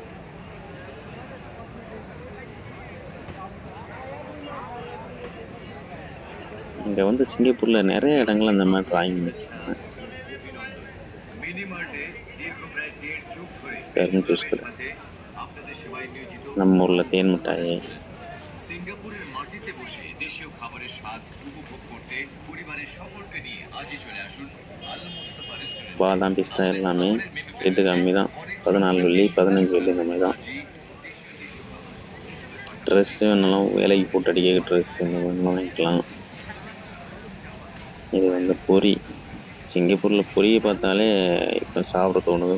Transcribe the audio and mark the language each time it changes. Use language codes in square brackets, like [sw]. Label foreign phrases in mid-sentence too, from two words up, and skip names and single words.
[ta] இங்கே வந்து சிங்கப்பூரில் நிறைய இடங்கள் அந்த மாதிரி டிராயிங் பண்ணியிருக்காங்க. நம்ம ஊரில் தேன் மிட்டாய், [bn] সিঙ্গাপুরের মাটিতে বসে দেশীয় খাবারের স্বাদ উপভোগ করতে পরিবারের সকলকে নিয়ে আজই চলে আসুন আল মুস্তাফা রেস্টুরেন্ট। [ta] பாதாம் பிஸ்தா எல்லாமே இது கம்மி தான், 14 வெள்ளி 15 வெள்ளி இந்த மாதிரி தான். ட்ரெஸ்ஸு வேணாலும் வேலைக்கு போட்டு அடிக்க ட்ரெஸ்ஸு இந்த மாதிரிலாம் வாங்கிக்கலாம். இது வந்து பொரி. சிங்கப்பூரில் பொரியை பார்த்தாலே இப்போ சாப்பிட தோணுது.